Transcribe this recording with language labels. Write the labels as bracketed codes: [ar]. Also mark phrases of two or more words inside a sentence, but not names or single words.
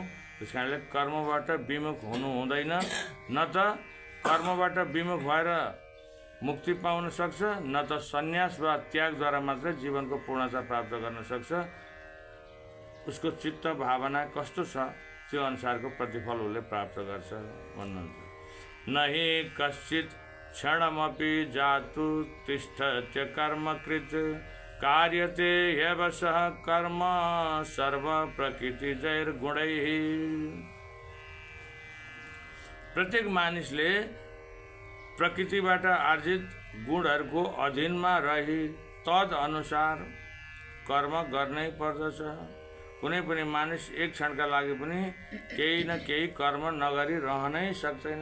[ne] त्यस कारणले कर्मबाट विमुख हुनु हुँदैन। न त कर्मबाट विमुख भएर मुक्ति पाउन सक्छ, न त सन्यास वा त्यागद्वारा मात्रै जीवनको पूर्णता प्राप्त गर्न सक्छ। उसको चित्त भावना कस्तो छ त्यो अनुसारको प्रतिफल उसले प्राप्त गर्छ भन्नुहुन्छ। [sa] नहि कश्चित् क्षणमपि जातु तिष्ठत्य कर्मकृत् कार्यते ह्यवशः कर्म सर्व प्रकृतिजैर्गुणैः। [ne] प्रत्येक मानिसले प्रकृतिबाट आर्जित गुणहरूको अधीनमा रही तद अनुसार कर्म गर्नै पर्दछ। कुनै पनि मानिस एक क्षणका लागि पनि केही न केही कर्म नगरी रहनै सक्दैन।